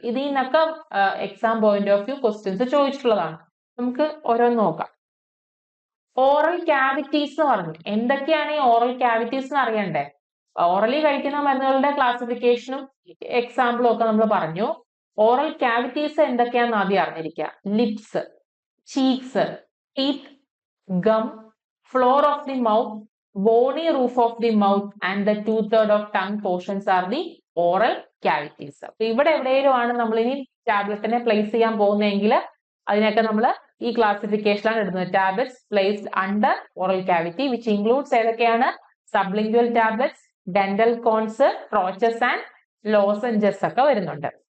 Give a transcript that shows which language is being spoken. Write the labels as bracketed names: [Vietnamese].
[Malayalam] ഇതിൽ നിന്നൊക്കെ exam point of view questions ചോദിച്ചിട്ടുള്ളതാണ്. നമുക്ക് ഓരോന്ന് നോക്കാം. ഓറൽ ക്യാവിറ്റീസ് എന്ന് പറഞ്ഞു. എന്തൊക്കെയാണ് ഈ ഓറൽ ക്യാവിറ്റീസ് എന്ന് അറിയണ്ടേ? ഓറലി കഴിക്കുന്ന മരുന്നുകളുടെ ക്ലാസിഫിക്കേഷനും എക്സാമ്പിളും ഒക്കെ നമ്മൾ പറഞ്ഞു. ഓറൽ ക്യാവിറ്റീസ് എന്തൊക്കെയാണെന്ന് ആദ്യം അറിഞ്ഞിരിക്കുക. [English] Lips, cheeks, teeth, gum, floor of the mouth, bony roof of the mouth and the 2/3 of tongue portions are the oral cavities. [Malayalam] അപ്പൊ ഇവിടെ എവിടെയെങ്കിലും ആണ് നമ്മൾ ഇനി ടാബ്ലറ്റിനെ പ്ലേസ് ചെയ്യാൻ പോകുന്നതെങ്കിൽ അതിനൊക്കെ നമ്മൾ ഈ ക്ലാസിഫിക്കേഷനിലാണ് ഇടുന്നത്. [English] Tablets placed under oral cavity which includes ഏതൊക്കെയാണ്? [Malayalam] Sublingual tablets, dental cones, ട്രോച്ചസ് and lozenges ഒക്കെ വരുന്നുണ്ട്.